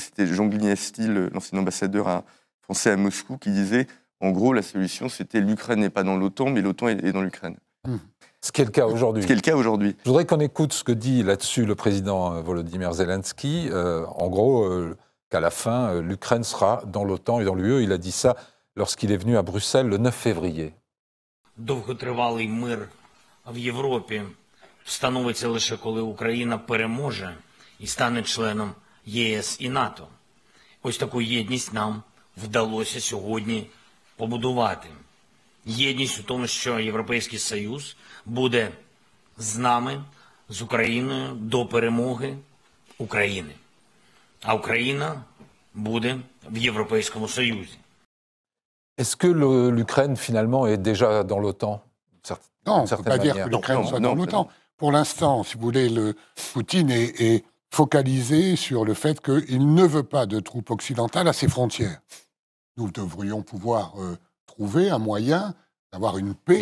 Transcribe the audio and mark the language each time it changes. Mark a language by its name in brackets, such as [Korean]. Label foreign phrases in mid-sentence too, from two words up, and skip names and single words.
[French] C'était Jean Glignasti, l'ancien ambassadeur français à Moscou, qui disait, en gros, la solution, c'était l'Ukraine n'est pas dans l'OTAN, mais l'OTAN est dans l'Ukraine. Ce qui est le cas aujourd'hui. Ce qui est le cas aujourd'hui. Je voudrais qu'on écoute ce que dit là-dessus le président Volodymyr Zelensky. En gros, qu'à la fin, l'Ukraine sera dans l'OTAN et dans l'UE. Il a dit ça lorsqu'il est venu à Bruxelles le 9 février. [Ukrainian] Довготривалий мир в Європі встановиться лише коли Україна переможе і стане членом ЄС і НАТО. Ось таку єдність нам вдалося сьогодні побудувати. Єдність у тому, що Європейський Союз буде з нами, з Україною до перемоги України. А Україна буде в Європейському Союзі. [French] Est-ce que l'Ukraine, finalement, est déjà dans l'OTAN? Non, on ne peut pas dire que l'Ukraine soit dans l'OTAN. pour l'instant, si vous voulez, Poutine est focalisé sur le fait qu'il ne veut pas de troupes occidentales à ses frontières. Nous devrions pouvoir trouver un moyen d'avoir une paix.